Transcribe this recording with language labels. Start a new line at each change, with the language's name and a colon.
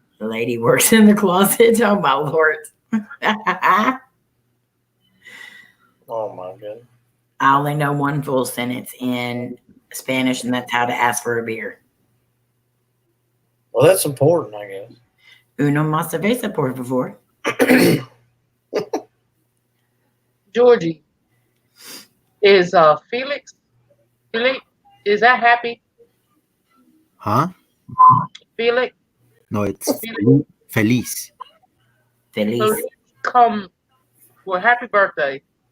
English: The lady works in the closet. Oh, my Lord. Oh my goodness. I only know one full sentence in Spanish, and that's how to ask for a beer. Well, that's important, I guess.
Spanish: Uno más cerveza, por favor.
English: Georgie, is Felix, is that happy? huh? Felix? No, it's Felix.
Spanish: Feliz. Feliz.
English: So come, well, happy birthday.